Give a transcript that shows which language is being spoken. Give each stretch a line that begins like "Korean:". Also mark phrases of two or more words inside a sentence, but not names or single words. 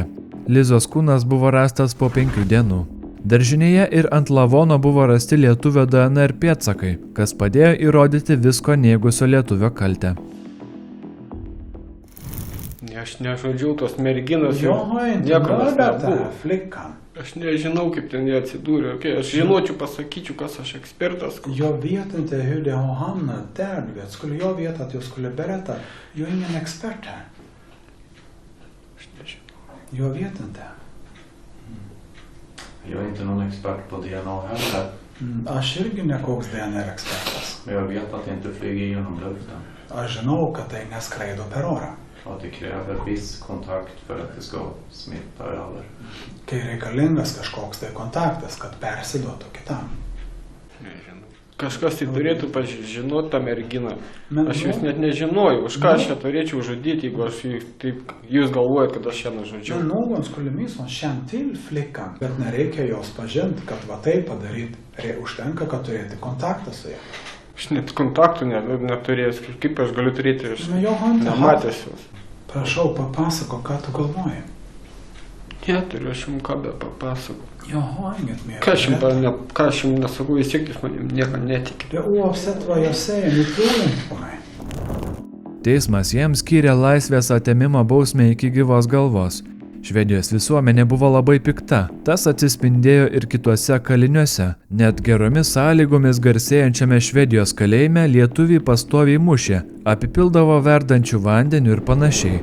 Lithuanian: Lizos kūnas buvo rastas po 5 dienų. Daržinėje ir ant lavono buvo rasti lietuvio DNR pėdsakai, kas padėjo įrodyti visko neigusio lietuvio kaltę. Aš nežodžiau tos merginos, aš nežinau, kaip ten jie atsidūrė. Aš žinočiau, pasakyčiau, kas aš ekspertas.
Swedish: Jag vet inte hur det har hamnat där, du vet. Skulle jag veta att jag skulle berätta? Jag är ingen expert här. Jag vet inte. Jag är inte någon expert på DNA heller.
Lithuanian: Aš irgi nekoks DNR ekspertas.
Swedish: Men jag vet att det inte flyger genom luften.
Lithuanian: Aš žinau, kad tai neskraido per orą.
Swedish: Och att det kräver viss kontakt för att det ska smitta över.
Lithuanian: Kai reikalingas kažkoks tai kontaktas, kad persiduotų kitam. Kažkas tai turėtų žinoti tą merginą. Aš jūs net nežinojau, už ką aš ją turėčiau žudyti, jeigu aš taip, jūs galvojat, kad aš ją nužudžiau.
Swedish: Men någon skulle minst känna till flickan,
Lithuanian: bet nereikia jos pažinti, kad va tai padaryti. Užtenka, kad turėti kontaktą su ja. Aš net kontaktų neturėjęs, kaip aš galiu turėti, aš nematęs jos. Prašau, papasako, ką tu galvoji. Neturiu aš jums ką be papasako.
Swedish: Jag har inget mer.
Lithuanian: Ką aš jums nesakau, vis tiek jūs manim nieko netikite.
Swedish: Oavsett vad jag säger, ni tror inte på mig.
Lithuanian: Teismas jiems skyrė laisvės atėmimo bausmę iki gyvos galvos. Švedijos visuomenė buvo labai pikta, tas atsispindėjo ir kituose kaliniuose. Net geromis sąlygomis garsėjančiame Švedijos kalėjime lietuviai pastoviai mušė, apipildavo verdančių vandeniu ir panašiai.